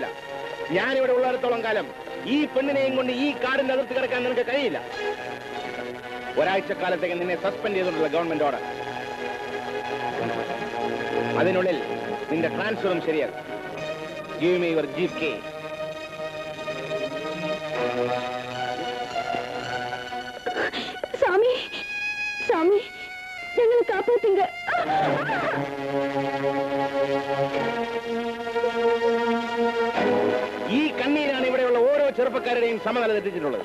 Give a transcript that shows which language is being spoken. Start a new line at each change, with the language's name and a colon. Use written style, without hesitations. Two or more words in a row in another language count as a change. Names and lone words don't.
Malayalam: ഞാനിവിടെ ഉള്ളിടത്തോളം കാലം ഈ പെണ്ണിനെയും കൊണ്ട് ഈ കാടിന്റെ അതിർത്തി കിടക്കാൻ നിനക്ക് കഴിയില്ല. ഒരാഴ്ചക്കാലത്തേക്ക് നിന്നെ സസ്പെൻഡ് ചെയ്തിട്ടുള്ള
English: government order.
Malayalam: അതിനുള്ളിൽ നിന്റെ ട്രാൻസ്ഫറും ശരിയാകും.
English: Give me your jeep key.
Tamil: சாமி, சாமி, எங்களை காப்பாத்துங்க.
Malayalam: ഈ കണ്ണീരാണ് ഇവിടെയുള്ള ഓരോ ചെറുപ്പക്കാരുടെയും സമനില തെറ്റിച്ചിട്ടുള്ളത്.